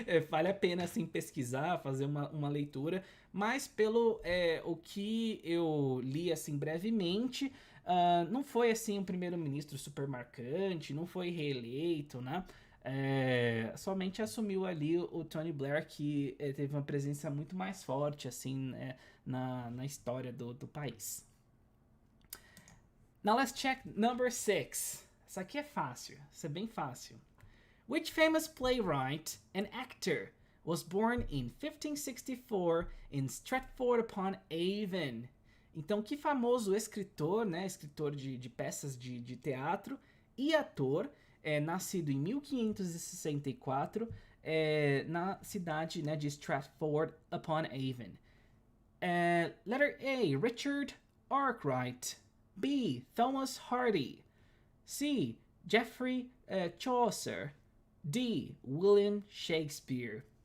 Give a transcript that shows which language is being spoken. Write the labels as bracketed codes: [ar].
[pt] Vale a pena assim pesquisar, fazer uma leitura, mas pelo o que eu li assim brevemente, não foi assim um primeiro-ministro super marcante, não foi reeleito, né? Somente assumiu ali o Tony Blair, que teve uma presença muito mais forte assim na história do país. [en] Now let's check number 6. [pt] Essa aqui é fácil, essa é bem fácil. [en] Which famous playwright and actor was born in 1564 in Stratford-upon-Avon? [pt] Então, que famoso escritor, né, escritor de peças de teatro, e ator, nascido em 1564, na cidade, né, de Stratford-upon-Avon. [en] Letter A, Richard Arkwright. B, Thomas Hardy. C, Geoffrey Chaucer. D, William Shakespeare.